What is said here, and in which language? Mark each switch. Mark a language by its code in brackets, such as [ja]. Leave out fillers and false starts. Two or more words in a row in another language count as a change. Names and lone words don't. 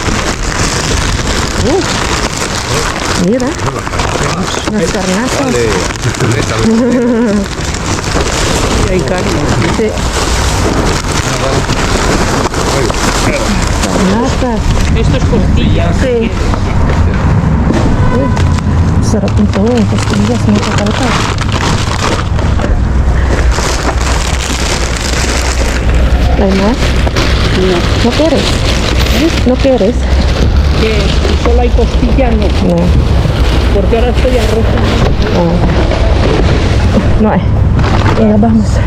[es] Mira, unas carnazas. Vale. Y hay carne. Sí. Carnazas. Esto es costilla. Sí. [tl] Sarap nito, costillas, mga katalkan. [es] ¿Hay más? No. ¿No quieres? ¿No quieres? Que si solo hay costilla, no. No, Porque ahora estoy arroz. no hay. Ya, vamos.